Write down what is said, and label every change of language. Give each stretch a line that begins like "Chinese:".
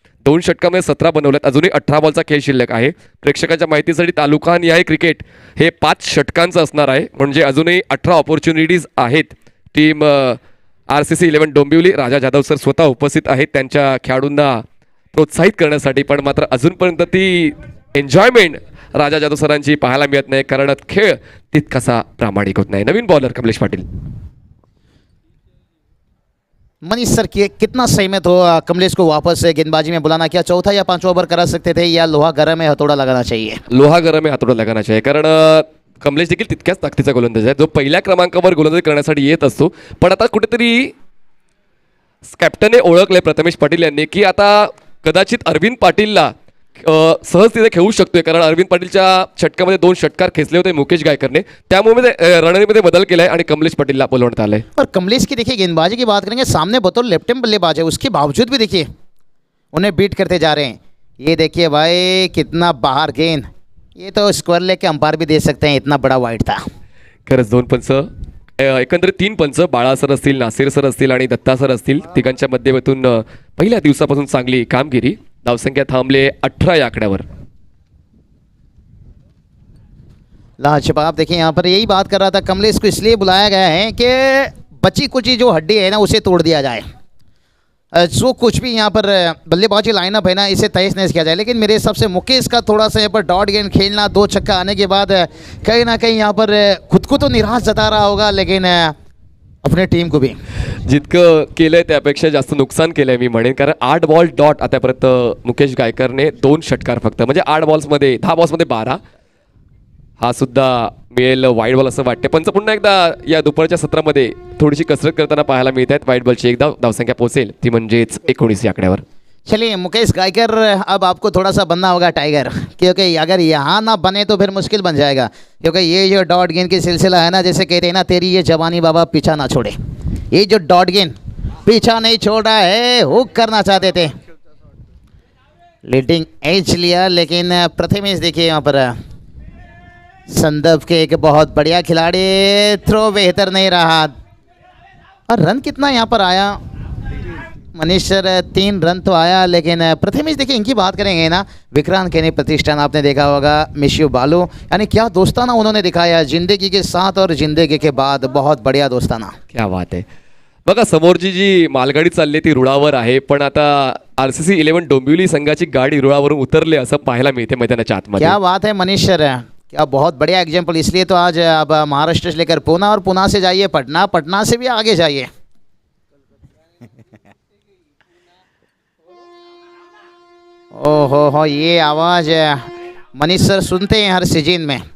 Marathi: 2 षटकामध्ये 17 बनवल्यात. अजूनही 18 बॉलचा खेळ शिल्लक आहे. प्रेक्षकांच्या माहितीसाठी तालुका निहाय क्रिकेट हे 5 षटकांचं असणार आहे, म्हणजे अजूनही 18 ऑपॉर्च्युनिटीज आहेत टीम RCC11 डोंबिवली राजा जाधव सर स्वतः उपस्थित आहेत त्यांच्या खेळाडूंना प्रोत्साहित करण्यासाठी, पण मात्र अजूनपर्यंत ती एन्जॉयमेंट राजा जाधव सरांची पाहायला मिळत नाही, कारण खेळ तितकासा प्रामाणिक होत नाही. नवीन बॉलर कमलेश पाटील.
Hindi: मनीष सर कितना सहमत हो कमलेश को वापस गेंदबाजी में बुलाना? क्या चौथा या पांचवा ओवर करा सकते थे, या लोहा गरम है हथौड़ा लगाना चाहिए?
Marathi: लोहा गरम आहे हातोडा
Hindi: लगाना चाहिए,
Marathi: कारण कमलेश देखील तितक्याच ताकदीचा गोलंदाज आहे जो पहिल्या क्रमांकावर गोलंदाजी करण्यासाठी येत असतो. पण आता कुठेतरी कॅप्टनने ओळखले प्रथमेश पाटील यांनी की आता कदाचित अरविंद पाटीलला सहज तिथे खेळू शकतोय, कारण अरविंद पाटीलच्या षटकामध्ये 2 षटकार खेचले होते मुकेश गायकरने, त्यामुळे रणनीतीमध्ये बदल केलाय आणि कमलेश पाटीलला बोलवण्यात आलंय.
Hindi: और कमलेश की देखिए गेंदबाजी की बात करेंगे, सामने बतौर लेफ्ट हैंड बल्लेबाज है, उसके बावजूद भी देखिए उन्हें बीट करते जा रहे हैं. ये देखिए भाई कितना बाहर गेंद, ये तो स्क्वायर लेग के अंपायर भी दे सकते हैं, इतना बड़ा वाइड था.
Marathi: खरंच 2 पंच, एकंदरीत 3 पंच, बाळा सर असतील, नासिर सर असतील आणि दत्ता सर असतील, तिघांच्या माध्यमातून पहिल्या दिवसापासून चांगली कामगिरी. धावसंख्या थांबले 18 या आकड्यावर.
Hindi: लाजवाब. देखिए यहाँ पर यही बात कर रहा था, कमलेश को इसलिए बुलाया गया है कि बची कुची जो हड्डी है ना उसे तोड़ दिया जाए. जो कुछ भी यहाँ पर बल्लेबाजी लाइनअप है ना इसे तहस नहस किया जाए. लेकिन मेरे हिसाब से मुकेश का थोड़ा सा यहाँ पर डॉट गेंद खेलना, 2 छक्का आने के बाद कहीं ना कहीं यहाँ पर खुद को तो निराश जता रहा होगा, लेकिन अपने टीम को भी
Marathi: जितकं केलंय त्यापेक्षा जास्त नुकसान केलंय मी म्हणेन, कारण 8 बॉल डॉट आतापर्यंत मुकेश गायकरने 2 षटकार फक्त, म्हणजे 8 बॉल्समध्ये 10 बॉल्समध्ये 12. हा सुद्धा मिळेल वाईट बॉल असं वाटते. पंच पुन्हा एकदा या दुपारच्या सत्रामध्ये थोडीशी कसरत करताना पाहायला मिळत आहेत. वाईट बॉलची एकदा धावसंख्या पोहोचेल ती म्हणजेच 19 या आकड्यावर.
Hindi: चलिए मुकेश गायकर, अब आपको थोड़ा सा बनना होगा टाइगर, क्योंकि अगर यहाँ ना बने तो फिर मुश्किल बन जाएगा. क्योंकि ये जो डॉट गेंद की सिलसिला है ना, जैसे कहते हैं ना, तेरी ये जवानी बाबा पीछा ना छोड़े. ये जो डॉट गेंद पीछा नहीं छोड़ रहा है, हुक करना चाहते थे, लीडिंग एज लिया, लेकिन प्रथमेश देखिए यहाँ पर संदर्भ के एक बहुत बढ़िया खिलाड़ी, थ्रो बेहतर नहीं रहा. और रन कितना यहाँ पर आया मनीष सर? 3 रन तो आया, लेकिन प्रथमेश देखिए इनकी बात करेंगे ना, विक्रांत केनी प्रतिष्ठान आपने देखा होगा, मिशियो बालू, यानी क्या दोस्ताना उन्होंने दिखाया जिंदगी के साथ और जिंदगी के बाद. बहुत बढ़िया दोस्ताना. क्या बात आहे.
Marathi: बघा समोरची जी मालगाडी चालली ती रुळावर आहे, पण आता RCC11 डोंबिवली संघाची गाडी रुळावरून उतरले असं पाहायला मिळते मैदानाच्या आतमध्ये.
Hindi: क्या बात है मनीष सर, क्या बहुत बढ़िया एग्जाम्पल. इसलिए तो आज अब महाराष्ट्र से लेकर पूना और पूना से जाइए पटना, पटना से भी आगे जाइए. ओहो हो, ये आवाज़ मनीष सर सुनते हैं हर सीजन में.